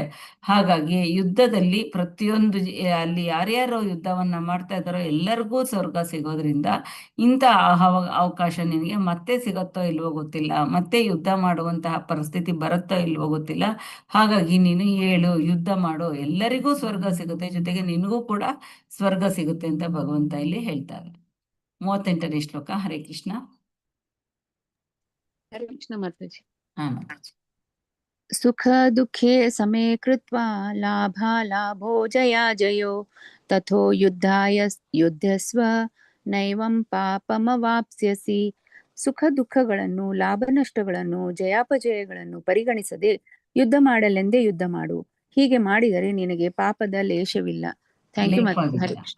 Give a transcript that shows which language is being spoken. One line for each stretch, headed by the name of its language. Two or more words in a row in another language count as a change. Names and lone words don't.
Kannada: ಹಾಗಾಗಿ ಯುದ್ಧದಲ್ಲಿ ಪ್ರತಿಯೊಂದು ಅಲ್ಲಿ ಯಾರ್ಯಾರೋ ಯುದ್ಧವನ್ನ ಮಾಡ್ತಾ ಇದ್ದಾರೋ ಎಲ್ಲರಿಗೂ ಸ್ವರ್ಗ ಸಿಗೋದ್ರಿಂದ ಇಂಥ ಅವಕಾಶ ನಿನಗೆ ಮತ್ತೆ ಸಿಗುತ್ತೋ ಇಲ್ವೋ ಗೊತ್ತಿಲ್ಲ, ಮತ್ತೆ ಯುದ್ಧ ಮಾಡುವಂತಹ ಪರಿಸ್ಥಿತಿ ಬರುತ್ತೋ ಇಲ್ವೋ ಗೊತ್ತಿಲ್ಲ. ಹಾಗಾಗಿ ನೀನು ಹೇಳು, ಯುದ್ಧ ಮಾಡು, ಎಲ್ಲರಿಗೂ ಸ್ವರ್ಗ ಸಿಗುತ್ತೆ, ಜೊತೆಗೆ ನಿನಗೂ ಕೂಡ ಸ್ವರ್ಗ ಸಿಗುತ್ತೆ ಅಂತ ಭಗವಂತ ಇಲ್ಲಿ ಹೇಳ್ತಾರೆ. 38ನೇ ಶ್ಲೋಕ. ಹರೇ ಕೃಷ್ಣ. ಹರೇ ಕೃಷ್ಣ ಮಾತಾಜಿ. ಹಾ ಮಾತಾಜಿ.
Sanskrit: ಸುಖ ದುಃಖೇ ಸಮೇ ಕೃತ್ವಾ ಲಾಭೋ ಜಯೋ ತಥೋ ಯುದ್ಧಸ್ವ ನೈವಂ ಪಾಪಮವಾಪ್ಸ್ಯಸಿ.
Kannada: ಸುಖ ದುಃಖಗಳನ್ನು, ಲಾಭ ನಷ್ಟಗಳನ್ನು, ಜಯಾಪಜಯಗಳನ್ನು ಪರಿಗಣಿಸದೆ ಯುದ್ಧ ಮಾಡಲೆಂದೇ ಯುದ್ಧ ಮಾಡು. ಹೀಗೆ ಮಾಡಿದರೆ ನಿನಗೆ ಪಾಪದ ಲೇಷವಿಲ್ಲ.
English: thank you
Kannada: ಮಾತಾಜಿ. ಹರೇ ಕೃಷ್ಣ.